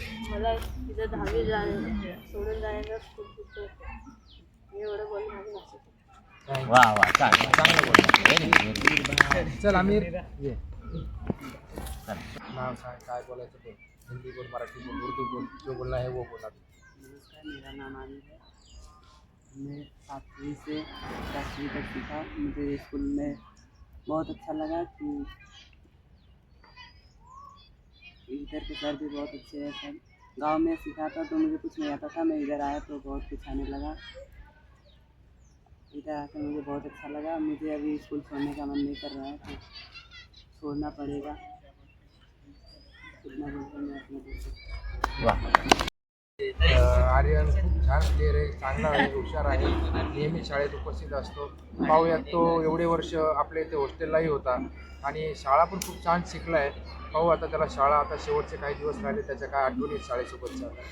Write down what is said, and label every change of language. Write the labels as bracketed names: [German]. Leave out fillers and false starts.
[Marathi] मला तिथं 10वी सोडून जायला खूप दुःख होतं. एवढं बोलून माझी भाषा. वा वा. चांगलं चांगलं बोलला. व्हेरी चल आमिर ये. नाव सांग. काय बोलायचं बोल. हिंदी बोल, मराठी बोल, उर्दू बोल. [Hindi] जो बोलना है वो बोला. नमस्कार, मेरा नाम आमिर है. मैं 7वीं से 10वीं तक सीखा. मुझे स्कूल में बहुत अच्छा लगा कि इधर के सर भी बहुत अच्छे हैं. सब गांव में सीखा था तो मुझे कुछ नहीं आता था. मैं इधर आया तो बहुत कुछ आने लगा. इधर आकर मुझे बहुत अच्छा लगा. मुझे अभी स्कूल छोड़ने का मन नहीं कर रहा है तो छोड़ना पड़ेगा. इतना बोलकर मैं अपना दोस्त. वा. [Marathi] आर्यन खूप छान प्लेअर आहे. चांगला आहे, हुशार आहे. नेहमी शाळेत उपस्थित असतो. पाहूयात तो एवढे वर्ष आपल्या इथे हॉस्टेललाही होता आणि शाळा पण खूप छान शिकला आहे. पाहू आता त्याला शाळा आता शेवटचे काही दिवस राहिले त्याच्या काय आठवणी शाळेसोबतच्या.